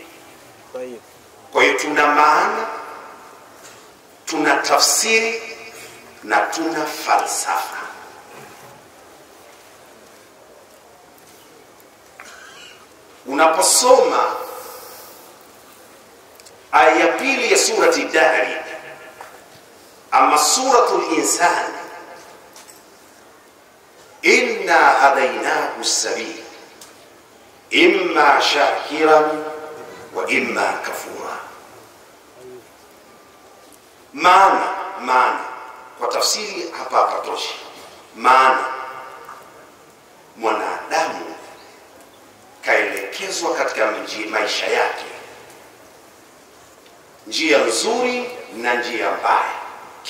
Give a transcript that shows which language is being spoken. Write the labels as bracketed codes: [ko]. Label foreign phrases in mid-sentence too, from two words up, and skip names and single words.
[sw] Kwa hiyo tuna maana, tuna tafsiri na tuna falsafa. Unaposoma aya ya pili ya surati Dahri ama suratul Insan, [ar] inna hadainahu as-sabil imma shakiran wa imma kafura. [sw] Maana kwa tafsiri hapa hapatoshi. Maana mwanadamu kaelekezwa katika maisha yake njia nzuri na njia mbaya.